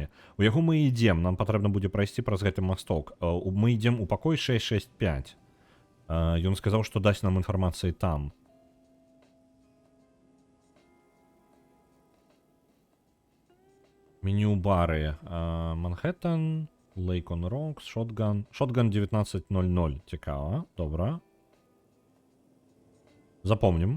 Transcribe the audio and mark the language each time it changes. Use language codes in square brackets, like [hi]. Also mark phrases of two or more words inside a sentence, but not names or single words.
[be] У яго мы ідзем, нам патрэбна будзе прайсці праз гэты масток. Мы ідзем у пакой 665. Ён сказаў, што дасць нам інфармацыі там. Меню бары. Манхэттен... [en] Lake on Rocks, Shotgun. Shotgun 19:00. [be] Цікава. Добра. Запомним.